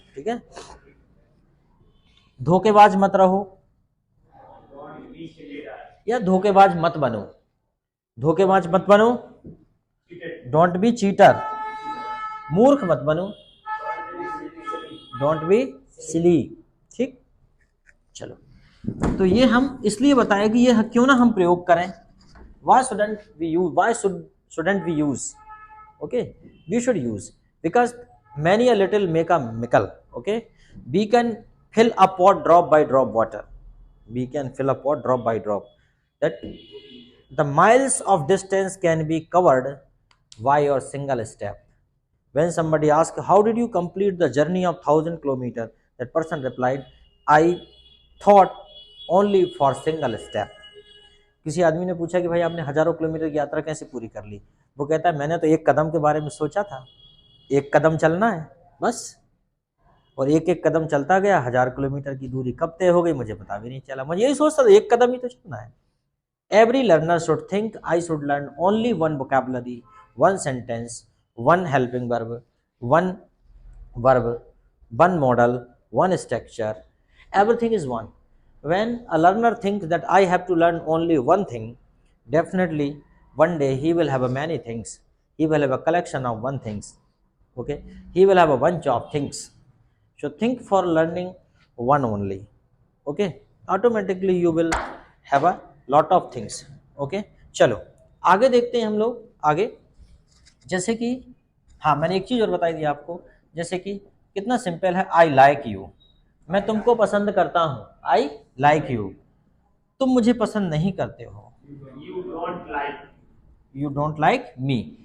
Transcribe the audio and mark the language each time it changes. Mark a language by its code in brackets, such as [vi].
[hi] ठीक है, धोखेबाज मत रहो या धोखेबाज मत बनो, धोखेबाज मत बनो, [en] don't be cheater, [hi] मूर्ख मत बनो, [en] Don't be silly. [hi] ठीक, चलो, तो ये हम इसलिए बताएं कि ये क्यों ना हम प्रयोग करें, [en] why shouldn't we use, why shouldn't we use, okay, we should use because many a little make a mickle, okay, we can fill a pot drop by drop water, we can fill a pot drop by drop, that the miles of distance can be covered by your single step. When somebody asked how did you complete the journey of 1000 kilometers, that person replied I thought only for single step. [hi] किसी आदमी ने पूछा कि भाई आपने हजारों kilometre की यात्रा कैसे पूरी कर ली, वो कहता है मैंने तो एक कदम के बारे में सोचा था, एक कदम चलना है बस, और एक एक कदम चलता गया, 1000 किलोमीटर की दूरी कब तय हो गई मुझे पता भी नहीं चला, मुझे यही सोचता था एक कदम ही तो चलना है। [en] Every learner should think I should learn only one vocabulary, one sentence, one helping verb, one verb, one model, one structure, everything is one. When a learner thinks that I have to learn only one thing, definitely one day he will have a many things, he will have a collection of one things, okay, he will have a bunch of things. So think for learning one only, okay, automatically you will have a lot of things, okay. [hi] चलो आगे देखते हैं हम लोग आगे, जैसे कि हाँ मैंने एक चीज़ और बताई थी आपको जैसे कि कितना सिंपल है, [en] I like you, [hi] मैं तुमको पसंद करता हूँ, आई लाइक यू। तुम मुझे पसंद नहीं करते हो, [en] You don't like me.